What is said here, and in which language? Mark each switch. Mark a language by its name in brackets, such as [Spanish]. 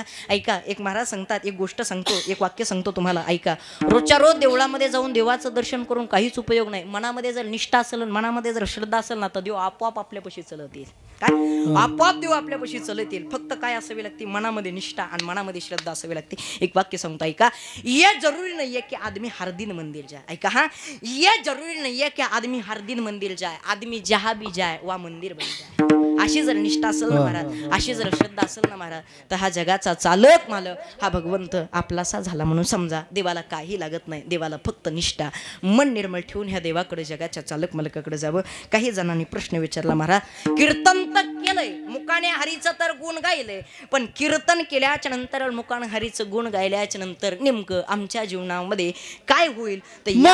[Marathi] ऐका एक महाराज सांगतात एक गोष्ट सांगतो एक वाक्य सांगतो तुम्हाला ऐका. रोजच्या रोज देवळामध्ये जाऊन देवाचं दर्शन करून काहीच उपयोग नाही. मनामध्ये जर निष्ठा असेल मनामध्ये जर श्रद्धा असेल ना तर देव आपोआप आपल्यापाशी चलत येईल. काय आपोआप देव आपल्यापाशी चलत येईल. फक्त काय असावी लागते मनामध्ये निष्ठा आणि मनामध्ये श्रद्धा असावी लागते. एक वाक्य सांगतो ऐका. [Hindi] ये जरूरी नहीं है कि आदमी हर दिन मंदिर जाए. [Marathi] ऐका हा [Hindi] ये जरूरी नहीं है कि आदमी हर दिन मंदिर जाए आदमी जहां भी जाए वह मंदिर बन जाए. [Marathi] अशी जर निष्ठा असेल ना महाराज अशी जर श्रद्धा असेल ना महाराज तर हा जगाचा चालक मालक हा भगवंत आपलासा झाला म्हणून समजा. देवाला काही लागत नाही. देवाला फक्त निष्ठा मन निर्मळ ठेवून ह्या देवाकडे जगाच्या चालक मालकाकडे जावं. काही जणांनी प्रश्न विचारला महाराज कीर्तन तर केलंय मुकाने हरीचं तर गुण गायलंय पण कीर्तन केल्याच्या नंतर मुकाने हरीचं गुण गायल्याच्या नंतर नेमकं आमच्या जीवनामध्ये काय होईल तर